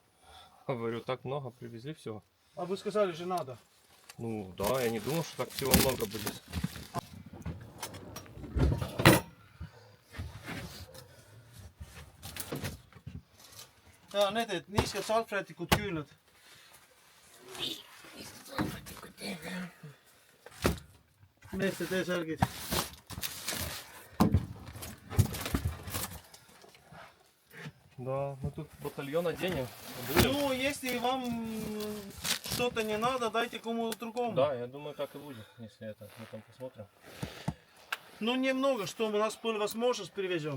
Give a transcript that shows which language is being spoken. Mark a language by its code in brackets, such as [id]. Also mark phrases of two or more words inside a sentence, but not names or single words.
[ru] Говорю, так много привезли всего. А вы сказали же надо. Ну да, я не думал, что так всего много будет. [et] Ja need niisked salvrätikud küünlad. Meeste T-särgid. [ru] Да, мы тут батальон оденем. Ну, если вам что-то не надо, дайте кому-то другому. Да, я думаю, так и будет, если это. Мы там посмотрим. Ну, немного, что у нас была возможность, привезем.